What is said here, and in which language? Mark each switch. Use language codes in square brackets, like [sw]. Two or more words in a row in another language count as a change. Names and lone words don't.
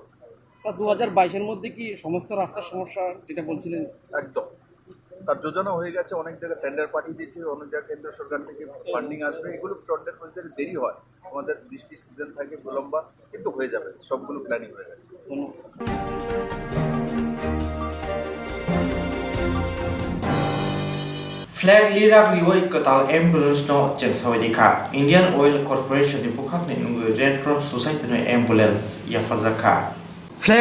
[bn] স্যার 2022-এর মধ্যে কি সমস্ত রাস্তার সমস্যা যেটা বলছিলেন? একদম, তার যোজনা হয়ে গেছে, অনেক জায়গায় টেন্ডার পাঠিয়ে দিয়েছে, অনেক জায়গায় কেন্দ্র সরকার থেকে ফান্ডিং আসবে। এগুলো টেন্ডার প্রসেসে দেরি হয়, আমাদের বৃষ্টি সিজন থাকে বিলম্বা, কিন্তু হয়ে যাবে, সবগুলো প্ল্যানিং হয়ে গেছে। [trp] Flag lirak liwai katal ambulance no chengsawai dikha Indian Oil Corporation ni bukhak ni Red Cross Society no ambulance ya farzakha Flag